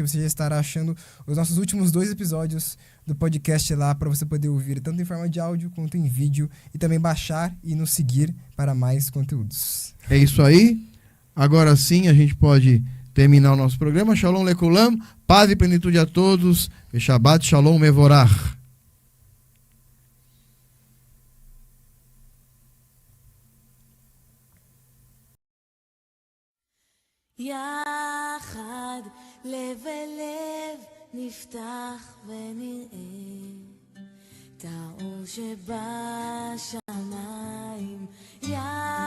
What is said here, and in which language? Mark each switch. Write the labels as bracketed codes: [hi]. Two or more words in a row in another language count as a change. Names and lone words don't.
[pt] Você já estará achando os nossos últimos 2 episódios do podcast lá para você poder ouvir tanto em forma de áudio quanto em vídeo e também baixar e nos seguir para mais conteúdos. É isso aí. Agora sim a gente pode terminar o nosso programa. [he] שלום לכולם. [pt] Paz e plenitude a todos. E [he] שבת שלום מבורך. יחד לב אל לב נפתח ונראה את האור שבשמיים.